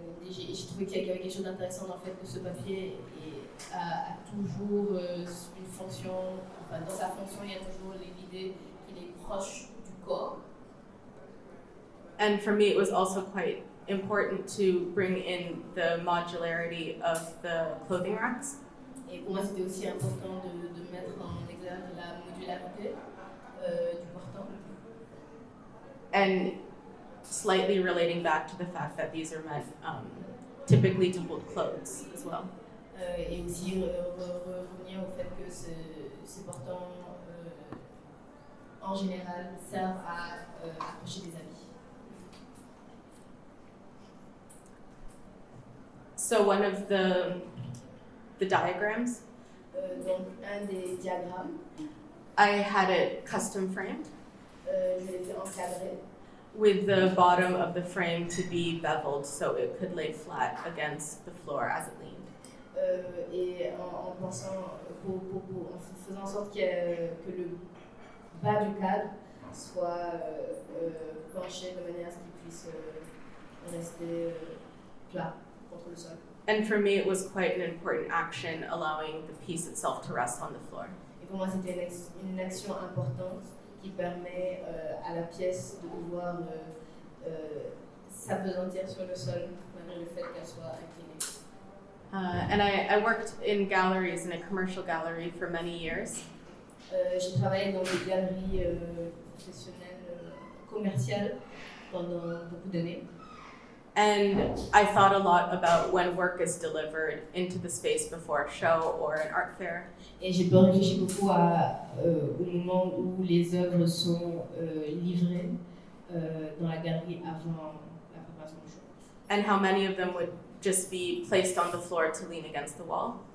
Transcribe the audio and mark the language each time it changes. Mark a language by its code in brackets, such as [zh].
[fr] J'ai trouvé qu'il y avait quelque chose d'intéressant dans le fait que ce papier a toujours une fonction, enfin dans sa fonction il y a toujours l'idée qu'il est proche du corps. [en] And for me it was also quite important to bring in the modularity of the clothing racks. [fr] Et pour moi c'était aussi important de mettre en exergue la modularité du portant. [en] And slightly relating back to the fact that these are meant typically to hold clothes as well. [fr] Et aussi revenir au fait que ces portants en général servent à accrocher des habits. [en] So one of the diagrams, [fr] Donc un des diagrammes, [en] I had it custom framed [fr] je l'ai fait encadrer. [en] with the bottom of the frame to be beveled so it could lay flat against the floor as it leaned. [fr] Et en pensant, en faisant en sorte que le bas du cadre soit penché de manière à ce qu'il puisse rester plat contre le sol. [en] And for me, it was quite an important action, allowing the piece itself to rest on the floor. [fr] Et pour moi, c'était une action importante qui permet à la pièce de pouvoir s'apesantir sur le sol malgré le fait qu'elle soit inclinée. [en] And I worked in galleries, in a commercial gallery for many years. [fr] J'ai travaillé dans des galeries professionnelles, commerciales pendant beaucoup d'années. [en] And I thought a lot about when work is delivered into the space before a show or an art fair. [fr] Et j'ai réfléchi beaucoup au moment où les œuvres sont livrées dans la galerie avant la préparation du show. [en] And how many of them would just be placed on the floor to lean against the wall.